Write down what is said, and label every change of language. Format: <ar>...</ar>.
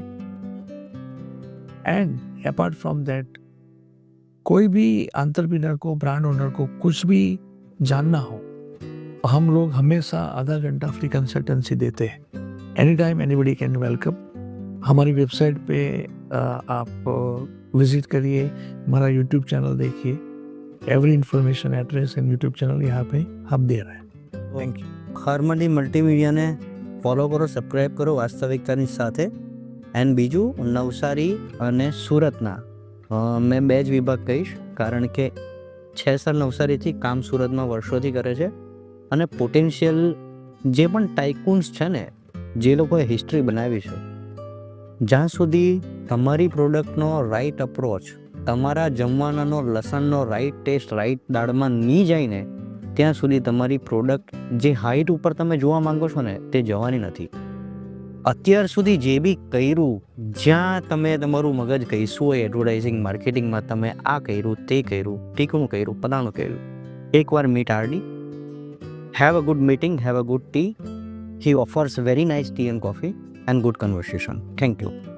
<hi>And apart from that, कोई भी entrepreneur को, ब्रांड ओनर को कुछ भी जानना हो, हम लोग हमेशा आधा घंटा फ्री कंसल्टेंसी देते हैं.</hi> <en>Any time anybody can welcome.</en> <hi>हमारी वेबसाइट पे आप विजिट करिए, हमारा यूट्यूब चैनल देखिए. Every information, address and YouTube channel यहाँ पे हम दे रहे हैं.</hi> <en>Thank you.</en> <gu>હાર્મની મલ્ટીમીડિયાને ફોલો કરો, સબસ્ક્રાઈબ કરો વાસ્તવિકતાની સાથે. એન્ડ બીજું, નવસારી અને સુરતના મેં 2 જ વિભાગ કહીશ, કારણ કે 6 સાલ નવસારીથી કામ સુરતમાં વર્ષોથી કરે છે. અને પોટેન્શિયલ જે પણ ટાઇકૂન્સ છે ને, જે લોકોએ હિસ્ટ્રી બનાવી છે, જ્યાં સુધી તમારી પ્રોડક્ટનો રાઈટ અપ્રોચ, તમારા જમવાનાનો લસણનો રાઈટ ટેસ્ટ રાઈટ દાળમાં નહીં જાય ને, ત્યાં સુધી તમારી પ્રોડક્ટ જે હાઈટ ઉપર તમે જોવા માંગો છો ને, તે જવાની નથી. અત્યાર સુધી જે બી કર્યું, જ્યાં તમે તમારું મગજ કહીશું હોય એડવર્ટાઇઝિંગ માર્કેટિંગમાં, તમે આ કર્યું, તે કર્યું, ટીકણું કર્યું, પતાણું કર્યું, એકવાર meet RD.</gu> <en>Have a good meeting, have a good tea. He offers very nice tea and coffee and good conversation. Thank you.</en>